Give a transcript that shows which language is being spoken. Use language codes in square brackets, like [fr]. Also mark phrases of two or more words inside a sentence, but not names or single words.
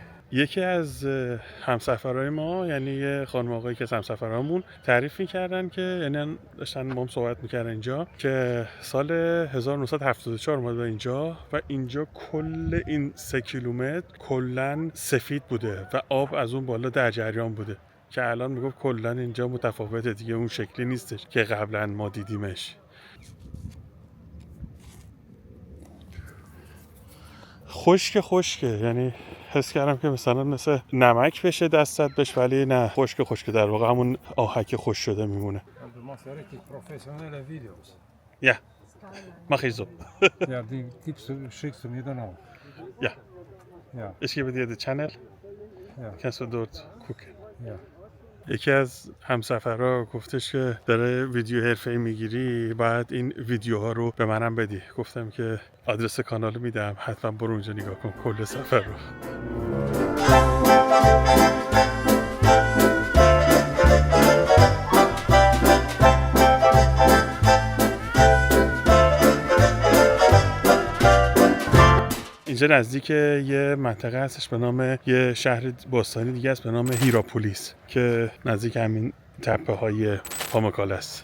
[fa] یکی از همسفرهای ما، یعنی یه خانم آقایی که از همسفرامون تعریف می‌کردن که یعنی داشتن با هم صحبت می‌کردن اینجا که سال 1974 اومد به اینجا و اینجا کل این 3 کیلومتر کلاً سفید بوده و آب از اون بالا در جریان بوده که الان میگفت کلاً اینجا متفاوته دیگه، اون شکلی نیستش که قبلاً ما دیدیمش. خشکه، یعنی حس کردم که مثلا مثل نمک بشه دستت بهش، ولی نه، خشکه در واقع همون آهک خشک شده میمونه. [de] Ja, mach ich so. Ja, die schickst du mir dann auch. Ja. Ja. Ich gebe dir die Channel. Ja. Kannst du dort gucken. Ja. [fa] یکی از همسفرها گفتش که داره ویدیو حرفه‌ای میگیری، باید این ویدیوها رو به منم بدی. گفتم که آدرس کانال رو میدم، حتما برو اونجا نگاه کن کل سفر رو. اینجا نزدیک یه منطقه هستش به نام یه شهر باستانی دیگه است به نام هیراپولیس که نزدیک همین تپه های پاموکاله است.